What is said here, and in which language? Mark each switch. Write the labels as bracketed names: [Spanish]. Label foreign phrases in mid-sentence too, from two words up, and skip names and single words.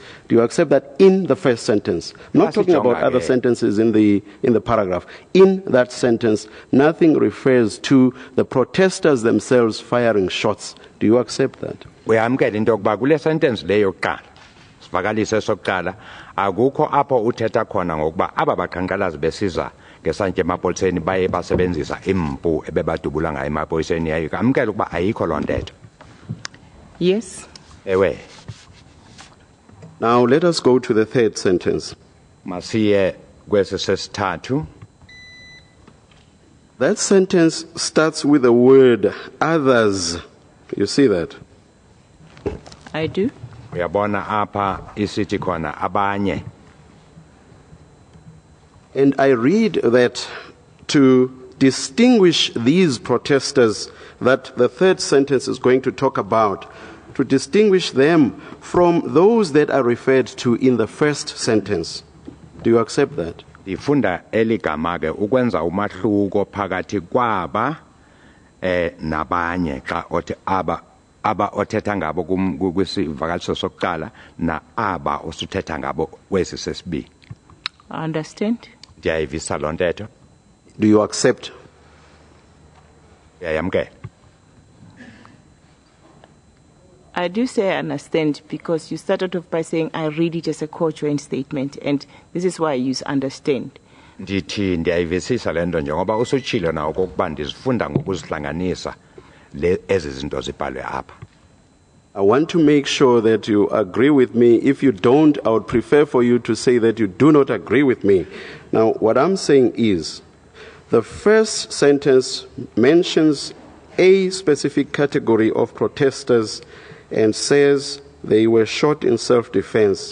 [English] Do you accept that in the first sentence? Not talking about other sentences in the paragraph. In that sentence, nothing refers to the protesters themselves firing shots. Do you accept that? [Xhosa] Uyamkela into yokuba kule sentence leyo yokuqala sivakalise sokuqala akukho apho uthetha khona ngokuba aba baqhankqalazi besiza ngesantya emapoliseni baye basebenzisa impu ebebadubula ngayo emapoliseni yayo. Amkela ukuba ayikho loo ntetho. [English] Yes. [Xhosa] Ewe. [English] Now let us go to the third sentence. [Xhosa] Masiye kwesi sesithathu. [English] That sentence starts with the word others. You see that? I do. [Xhosa] Uyabona apha isithi khona abanye. [English] And I read that to distinguish these protesters that the third sentence is going to talk about, to distinguish them from those that are referred to in the first sentence. Do you accept that? [Xhosa] Ifunda eligama ke ukwenza umahluko phakathi kwaba nabanye xa othi aba othetha ngabo kwisivakaliso sokuqala na aba osuthetha ngabo kwesi sesibili. [English] I understand. [Xhosa] Ndiyayivisa loo ntetho. [English] Do you accept? [Xhosa] Yayamkela. [English] I do say I understand because you started off by saying I read it as a co-joint statement, and this is why I use understand. [Xhosa] Ndithi ndiyayivisisa le nto njengoba usutshilo nawo okokuba ndizifunda ngokuzihlanganisa ezi zinto zibhalwe apha. [English] I want to make sure that you agree with me. If you don't, I would prefer for you to say that you do not agree with me. Now, what I'm saying is, the first sentence mentions a specific category of protesters and says they were shot in self-defense.